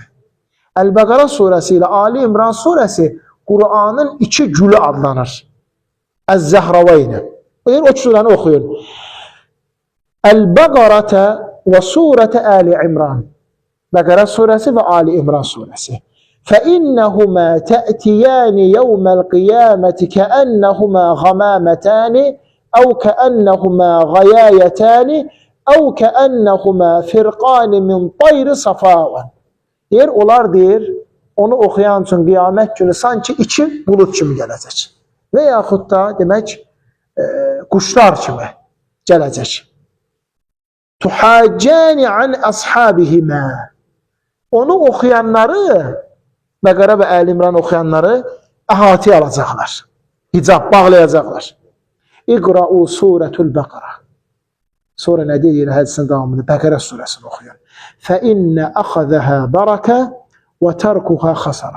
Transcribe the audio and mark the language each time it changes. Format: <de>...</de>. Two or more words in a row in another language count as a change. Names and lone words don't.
<az>Əl-Bəqərə surəsi ilə Ali İmran surəsi Quranın iki gülü adlanır. Əz-Zəhravayni. O surəni oxuyun.</az> <ar>البقرة وسورة آل عمران.</ar> <az>Bəqərə surəsi və Ali İmran surəsi.</az> <ar>فَإِنَّهُمَا تَأْتِيَانِ يَوْمَ الْقِيَامَةِ كَأَنَّهُمَا غَمَامَتَانِ أَوْ كَأَنَّهُمَا غَيَايَتَانِ أَوْ كَأَنَّهُمَا فِرْقَانِ مِنْ طَيْرِ صَفَاءً.</ar> <az>Deyir, onlar deyir, onu oxuyan üçün qiyamət günü sanki iki bulut kimi gələcək. Və yaxud da demək, quşlar kimi gələcək.</az> <ar>تُحَاجَّانِ عَنْ أَصْحَابِهِمَا.</ar> <az>Onu oxuyanları, Bəqərə və Əli İmran oxuyanları əhatəyə alacaqlar. Hicab bağlayacaqlar.</az> <ar>اقرؤوا سورة البقرة.</ar> <az>Sonra nə deyir hədisin davamında? Bəqərə surəsini oxuyun.</az> <ar>فإن أخذها بركة وتركها حسرة.</ar>